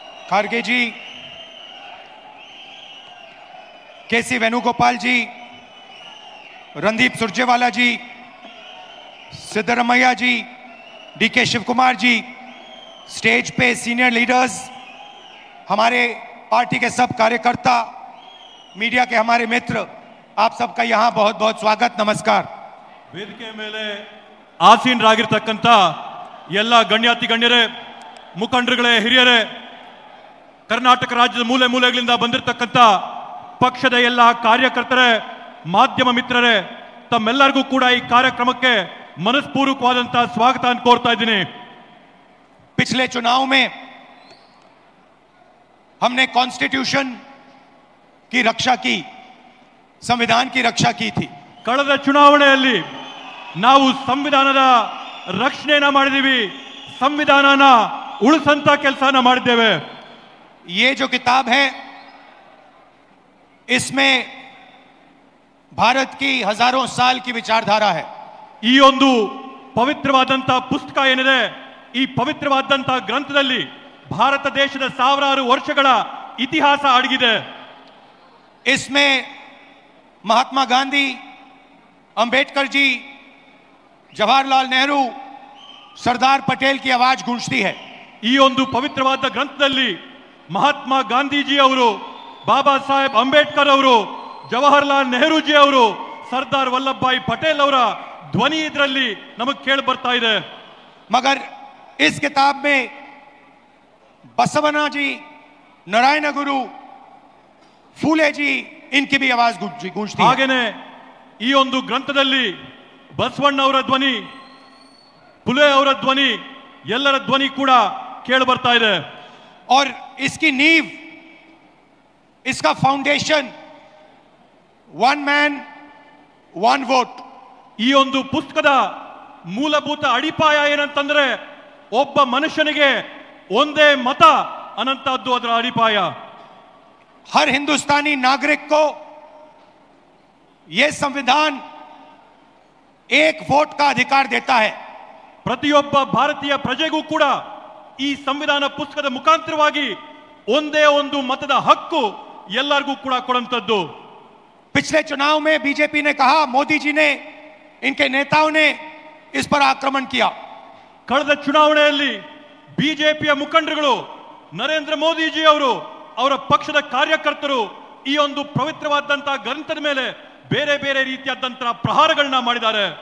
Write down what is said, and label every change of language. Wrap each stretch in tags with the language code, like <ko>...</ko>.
<hi>खड़गे जी, केसी वेणुगोपाल जी, रणदीप सुरजेवाला जी, सिद्धरमैया जी, DK Shiv Kumar ji, stage पे senior leaders, हमारे पार्टी के सब कार्यकर्ता, मीडिया के हमारे मित्र, आप सबका यहाँ बहुत बहुत स्वागत, नमस्कार.</hi> <kn>ವೇದಿಕೆ ಮೇಲೆ ಆಸೀನರಾಗಿರತಕ್ಕಂತ ಎಲ್ಲ ಗಣ್ಯಾತಿ ಗಣ್ಯರೇ, ಮುಖಂಡರುಗಳೇ, ಹಿರಿಯರೇ, ಕರ್ನಾಟಕ ರಾಜ್ಯದ ಮೂಲೆ ಮೂಲೆಗಳಿಂದ ಬಂದಿರತಕ್ಕಂತ ಪಕ್ಷದ ಎಲ್ಲ ಕಾರ್ಯಕರ್ತರೇ, ಮಾಧ್ಯಮ ಮಿತ್ರರೇ, ತಮ್ಮೆಲ್ಲರಿಗೂ ಕೂಡ ಈ ಕಾರ್ಯಕ್ರಮಕ್ಕೆ ಮನಸ್ಪೂರ್ವಕವಾದಂತಹ ಸ್ವಾಗತ ಅಂತ ಕೋರ್ತಾ ಇದ್ದೀನಿ.</kn> <hi>पिछले चुनाव में हमने कॉन्स्टिट्यूशन की रक्षा की, संविधान की रक्षा की थी.</hi> <kn>ಕಳೆದ ಚುನಾವಣೆಯಲ್ಲಿ ನಾವು ಸಂವಿಧಾನದ ರಕ್ಷಣೆಯನ್ನ ಮಾಡಿದೀವಿ, ಸಂವಿಧಾನನ ಉಳಿಸಂತ ಕೆಲಸನ ಮಾಡಿದ್ದೇವೆ.</kn> <hi>ये जो किताब है, इसमें भारत की हजारों साल की विचारधारा है.</hi> <kn>ಈ ಒಂದು ಪವಿತ್ರವಾದಂತಹ ಪುಸ್ತಕ ಏನಿದೆ, ಈ ಪವಿತ್ರವಾದಂತಹ ಗ್ರಂಥದಲ್ಲಿ ಭಾರತ ದೇಶದ ಸಾವಿರಾರು ವರ್ಷಗಳ ಇತಿಹಾಸ ಅಡಗಿದೆ.</kn> <hi>इसमें महात्मा गांधी, अंबेडकर जी, जवाहरलाल नेहरू, सरदार पटेल की आवाज गूंजती है.</hi> <kn>ಈ ಒಂದು ಪವಿತ್ರವಾದ ಗ್ರಂಥದಲ್ಲಿ ಮಹಾತ್ಮ ಗಾಂಧೀಜಿ ಅವರು, ಬಾಬಾ ಸಾಹೇಬ್ ಅಂಬೇಡ್ಕರ್ ಅವರು, ಜವಾಹರ್ಲಾಲ್ ನೆಹರೂಜಿ ಅವರು, ಸರ್ದಾರ್ ವಲ್ಲಭ್ ಭಾಯ್ ಪಟೇಲ್ ಅವರ ಧ್ವನಿ ಇದರಲ್ಲಿ ನಮಗೆ ಕೇಳಿ ಬರ್ತಾ ಇದೆ.</kn> <hi>मगर इस किताब में बसवना जी, नारायण गुरु, फूले जी, इनकी भी आवाज गूंजती है.</hi> <kn>ಹಾಗೇನೆ ಈ ಒಂದು ಗ್ರಂಥದಲ್ಲಿ ಬಸವಣ್ಣ ಅವರ ಧ್ವನಿ, ಫುಲೆ ಅವರ ಧ್ವನಿ, ಎಲ್ಲರ ಧ್ವನಿ ಕೂಡ ಕೇಳಿ ಬರ್ತಾ ಇದೆ.</kn> <hi>और इसकी नींव, इसका foundation,</hi> <en>One man one vote.</en> <kn>ಈ ಒಂದು ಪುಸ್ತಕದ ಮೂಲಭೂತ ಅಡಿಪಾಯ ಏನಂತಂದ್ರೆ, ಒಬ್ಬ ಮನುಷ್ಯನಿಗೆ ಒಂದೇ ಮತ ಅನ್ನಂತದ್ದು ಅದರ ಅಡಿಪಾಯ.</kn> <hi>हर हिंदुस्तानी नागरिक को यह संविधान एक वोट का अधिकार देता है.</hi> <kn>ಪ್ರತಿಯೊಬ್ಬ ಭಾರತೀಯ ಪ್ರಜೆಗೂ ಕೂಡ ಈ ಸಂವಿಧಾನ ಪುಸ್ತಕದ ಮುಖಾಂತರವಾಗಿ ಒಂದೇ ಒಂದು ಮತದ ಹಕ್ಕು ಎಲ್ಲರಿಗೂ ಕೂಡ ಕೊಡುವಂತದ್ದು.</kn> <hi>पिछले चुनाव में बीजेपी ने कहा, मोदी जी ने, इनके नेताओं ने इस पर आक्रमण किया.</hi> <kn>ಕಳೆದ ಚುನಾವಣೆಯಲ್ಲಿ ಬಿಜೆಪಿಯ ಮುಖಂಡರುಗಳು, ನರೇಂದ್ರ ಮೋದಿಜಿ ಅವರು, ಅವರ ಪಕ್ಷದ ಕಾರ್ಯಕರ್ತರು ಈ ಒಂದು ಪವಿತ್ರವಾದಂತಹ ಗ್ರಂಥದ ಮೇಲೆ ಬೇರೆ ಬೇರೆ ರೀತಿಯಾದಂತಹ ಪ್ರಹಾರಗಳನ್ನ ಮಾಡಿದ್ದಾರೆ.</kn>